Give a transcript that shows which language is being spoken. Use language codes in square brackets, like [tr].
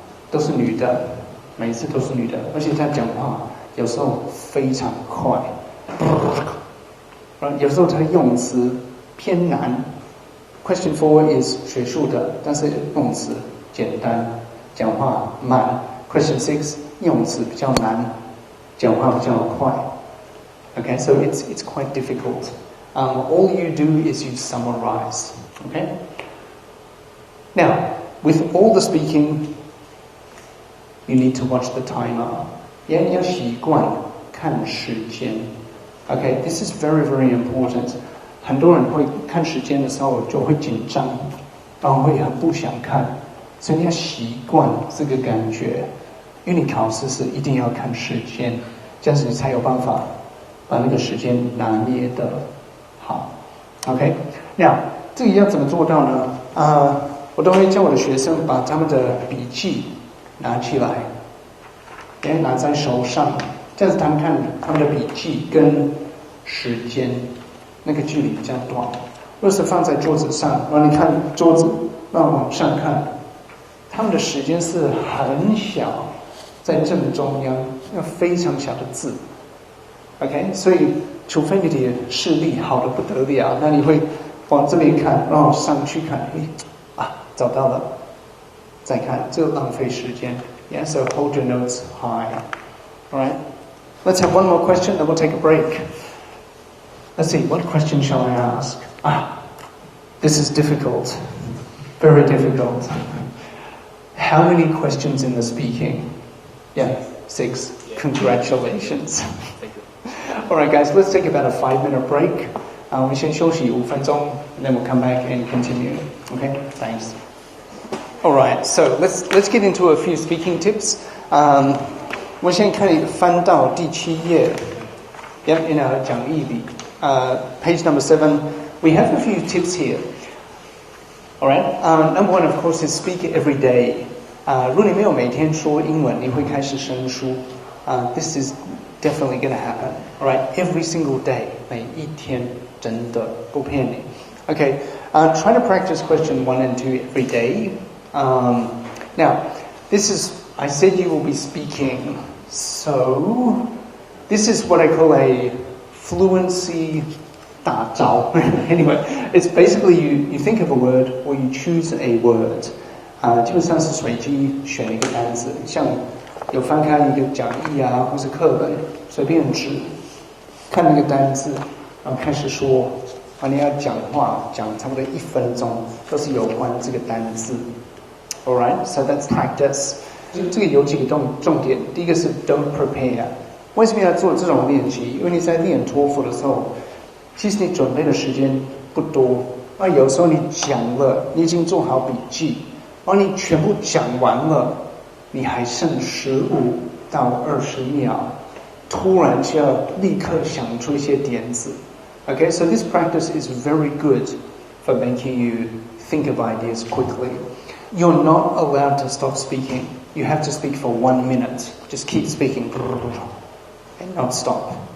[zh] 都是女的，每一次都是女的，而且她讲话有时候非常快。有时候她用词偏难。 [en] Question 4 is [zh] 学术的，但是用词简单，讲话慢。 Question 6用词比较难。讲话比较快 [en] Okay, so it's quite difficult. All you do is you summarize. Okay? Now, with all the speaking, you need to watch the timer. [zh] 也要习惯看时间 [en] Okay, this is very, very important. [zh] 很多人会看时间的时候就会紧张，然后会很不想看，所以你要习惯这个感觉。因为你考试是一定要看时间，这样子你才有办法把那个时间拿捏的好。 OK， 那这个要怎么做到呢？我都会叫我的学生把他们的笔记拿起来，拿在手上，这样子他们看他们的笔记跟时间那个距离比较短。若是放在桌子上，然后你看桌子，然后往上看，他们的时间是很小。在正中央，要非常小的字 ，OK， 所以除非你的视力好的不得了，那你会往这边看，然后上去看，找到了，再看，这个浪费时间。 [en] Yeah, so hold your notes high. All right, let's have one more question, then we'll take a break. Let's see, what question shall I ask? This is difficult, very difficult. How many questions in the speaking?Yeah, 6. Congratulations. Alright guys, let's take about a 5-minute break. [zh] 我们先休息5分钟 [en] and then we'll come back and continue. Okay, thanks. Alright, so let's get into a few speaking tips. [zh] 我们现在可以翻到第7页 [en] in our [zh] 讲义里 [en] page number 7. We have a few tips here. Alright, number 1 of course is speak every day. [zh] 如果你没有每天说英文，你会开始生疏。 [en] This is definitely going to happen. Alright, every single day, [zh] 每一天，真的不骗你。 [en] Okay, try to practice question 1 and 2 every day. Now, this is, I said you will be speaking, so this is what I call a fluency 大招. Anyway, it's basically you think of a word or you choose a word. [zh] 基本上是随机选一个单词，像有翻开一个讲义或是课本，随便指看那个单词，然后开始说，你要讲话讲差不多1分钟，都是有关这个单词。 [en] Alright, so that's practice. [zh] 这个有几个重点，第一个是 [en] don't prepare。 [zh] 为什么要做这种练习？因为你在练托福的时候，其实你准备的时间不多，有时候你讲了，你已经做好笔记，你全部讲完了，你还剩15到20秒，突然就要立刻想出一些点子。 [en] Okay, so this practice is very good for making you think of ideas quickly. You're not allowed to stop speaking. You have to speak for 1 minute. Just keep speaking and not stop.